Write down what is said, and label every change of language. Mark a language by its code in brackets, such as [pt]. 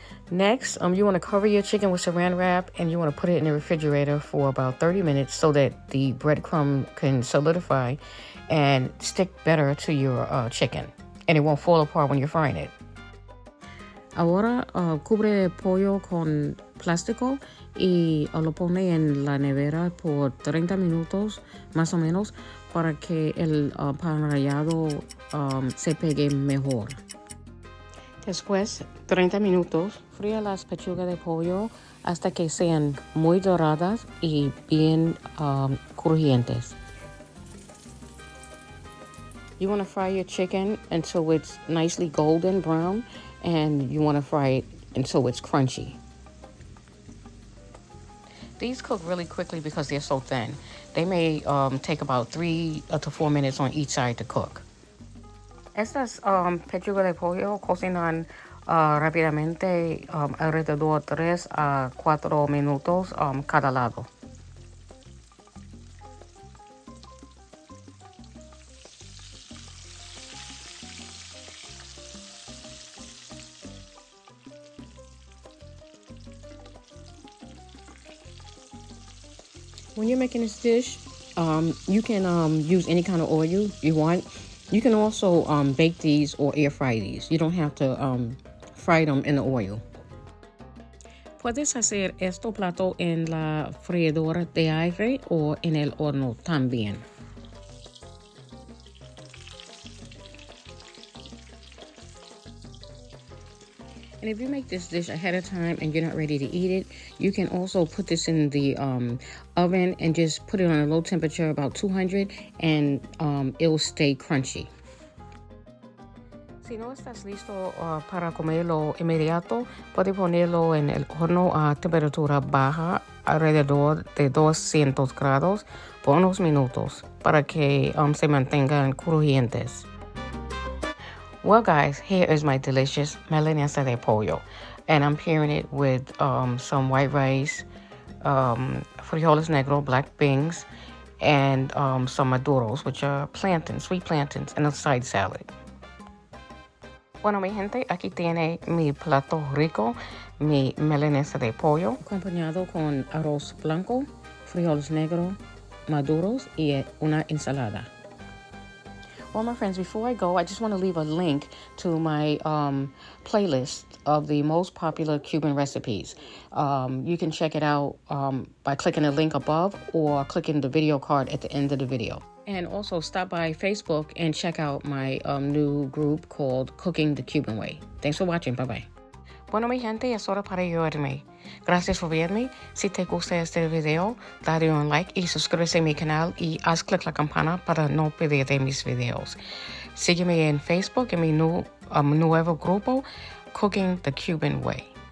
[en] Next, you want to cover your chicken with saran wrap and you want to put it in the refrigerator for about 30 minutes so that the breadcrumb can solidify and stick better to your chicken. And it won't fall apart when you're frying it. [es] Ahora, cubre el pollo con plástico y lo pone en la nevera por 30 minutos, más o menos, para que el pan rallado se pegue mejor. Después, 30 minutos, fría las pechugas de pollo hasta que sean muy doradas y bien crujientes. [en] You want to fry your chicken until it's nicely golden brown, and you want to fry it until it's crunchy. These cook really quickly because they're so thin. They may take about 3 to 4 minutes on each side to cook. [es] Estas pechugas de pollo cocinan rápidamente, alrededor 3 a 4 minutos cada lado. [en] When you're making this dish, you can use any kind of oil you want. You can also bake these or air fry these. You don't have to fry them in the oil. [es] Puedes hacer este plato en la freidora de aire o en el horno también. [en] And if you make this dish ahead of time and you're not ready to eat it, you can also put this in the oven and just put it on a low temperature, about 200, and it will stay crunchy. [es] Si no estás listo para comerlo inmediato, puedes ponerlo en el horno a temperatura baja, alrededor de 200 grados, por unos minutos, para que se mantengan crujientes. [en] Well, guys, here is my delicious milanesa de pollo, and I'm pairing it with some white rice, frijoles negro, black beans, and some maduros, which are plantains, sweet plantains, and a side salad. [es] Bueno, mi gente, aquí tiene mi plato rico, mi milanesa de pollo, acompañado con arroz blanco, frijoles negros, maduros, y una ensalada. [en] Well, my friends, before I go, I just want to leave a link to my playlist of the most popular Cuban recipes. You can check it out by clicking the link above or clicking the video card at the end of the video. And also stop by Facebook and check out my new group called Cooking the Cuban Way. Thanks for watching. Bye-bye. [es] Bueno, mi gente, es hora para ayudarme. Gracias por verme. Si te gusta este video, dale un like y suscríbete a mi canal y haz clic la campana para no perderte mis videos. Sígueme en Facebook en mi nuevo grupo, Cooking the Cuban Way.